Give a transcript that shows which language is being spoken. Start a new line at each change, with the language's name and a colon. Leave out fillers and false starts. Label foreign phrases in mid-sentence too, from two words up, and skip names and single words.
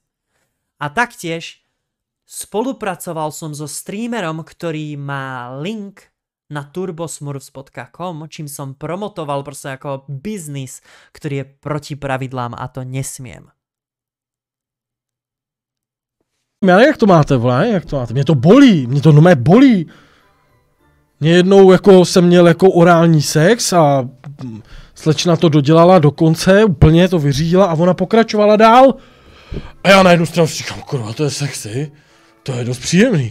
Slovak: A taktiež spolupracoval som so streamerom, ktorý má link na turbosmurfs.com, čím som promotoval proste ako biznis, ktorý je proti pravidlám a to nesmiem.
Czech: Ale jak to máte, vole, jak to máte? Mě to normálně bolí. Mě jednou jako jsem měl jako orální sex a slečna to dodělala do konce, úplně to vyřídila a ona pokračovala dál. A já na jednu stranu říkám, kurva, to je sexy, to je dost příjemný.